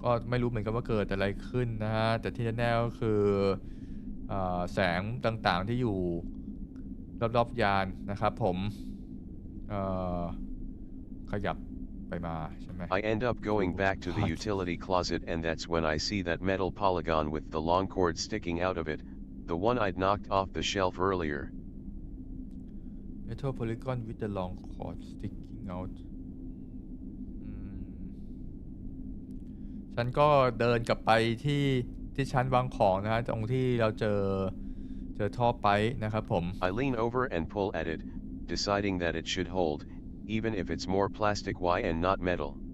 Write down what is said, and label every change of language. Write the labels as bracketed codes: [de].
[th] ไม่รู้เหมือนกันว่าเกิดอะไรขึ้นนะฮะแต่ที่แน่ๆก็คือแสงต่างๆที่อยู่รอบๆยานนะครับผมขยับไปมาใช่ไหม [en] I end up going back to the utility closet and that's when I see that metal polygon with the long cord sticking out of it, the one I'd knocked off the shelf earlier. Metal polygon with the long cord sticking out [th] ฉันก็เดินกลับไปที่ชั้นวางของนะฮะตรงที่เราเจอท่อไปนะครับผม [en] I lean over and pull at it, deciding that it should hold, even if it's more plastic and not metal.